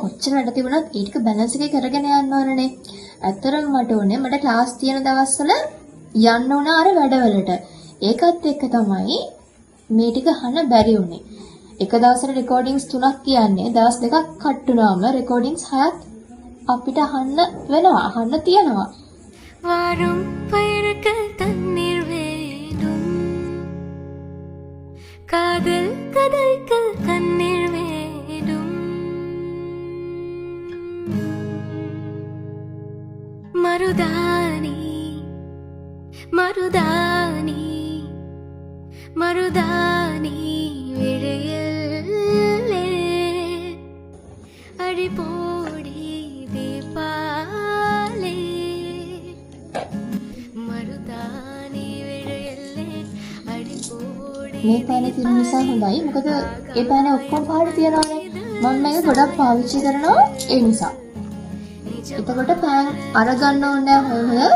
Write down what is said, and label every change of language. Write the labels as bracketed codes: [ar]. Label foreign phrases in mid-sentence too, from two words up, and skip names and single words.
[si] කොච්චර වැඩ තිබුණත් ඒ ටික බැලන්ස් එකේ කරගෙන යන්න ඕනනේ. ඇත්තරම මට ඕනේ මට ක්ලාස් තියෙන දවස්වල යන්න ඕන අර වැඩවලට. ඒකත් එක්ක තමයි මේ ටික අහන්න බැරි වුනේ. එක දවසට රෙකෝඩින්ග්ස් 3ක් කියන්නේ දවස් දෙකක් කට් වුණාම රෙකෝඩින්ග්ස් 6ක් අපිට අහන්න වෙනවා. අහන්න තියෙනවා. [ta] வாரும் பயிர்கள் தண்ணீர் வேண்டும் காதல் கதைகள் கண்ணீர் வேண்டும் மருதாணி மருதாணி மருதாணி விழையல்லே அடிபோடி தீபாலே [si] මේ පෑනේ තියෙන නිසා හොඳයි. මොකද ඒ පෑනේ ඔක්කොම පාට තියනවානේ. මම මේක ගොඩක් පාවිච්චි කරනවා ඒ නිසා. එතකොට පෑන් අරගන්න ඕනේ නැහැ හොය.